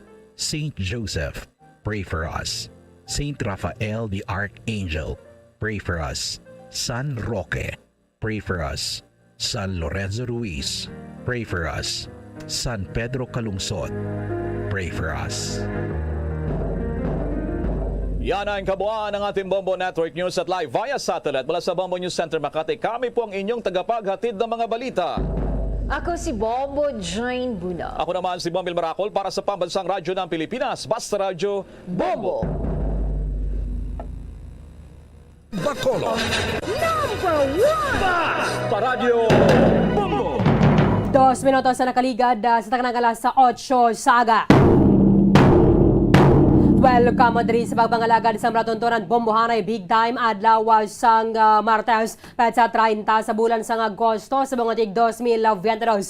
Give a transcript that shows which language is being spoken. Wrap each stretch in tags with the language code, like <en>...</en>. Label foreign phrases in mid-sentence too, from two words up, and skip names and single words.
<en>Saint Joseph, pray for us. Saint Raphael the Archangel, pray for us. San Roque, pray for us. San Lorenzo Ruiz, pray for us. San Pedro Calungsod, pray for us.</en> <tl>Yan ang kabuuan ng ating Bombo Network News at</tl> <en>live via satellite</en> <tl>mula sa Bombo News Center Makati. Kami po ang inyong tagapaghatid ng mga balita. Ako si Bombo Jane Buna. Ako naman si Bombil Maracol para sa Pambansang Radyo ng Pilipinas, Basta Radyo Bombo. Bacolod. Number 1! Basta Radyo Bombo.</tl> <hil>2 minutos na nakaligad sa taknang alas sa 8 saga. Welcome diri sa pagbangalagad sa maratontonan Bombohanay Big Time adlaw sang Martes sa 30 sa bulan sang Agosto sa mga tig 2022.</hil>